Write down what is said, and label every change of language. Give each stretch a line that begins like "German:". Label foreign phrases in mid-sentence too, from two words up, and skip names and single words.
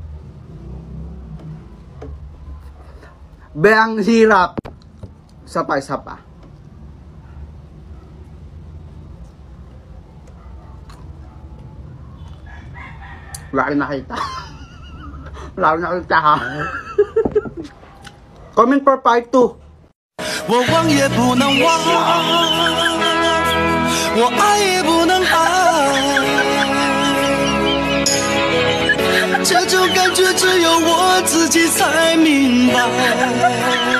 Filipino: Be, ang hirap. Isa pa. Wala rin nakita. Wala rin nakita, ha?
English: Comment for part 2.
Chinese: 我忘也不能忘，我爱也不能爱，这种感觉只有我自己才明白。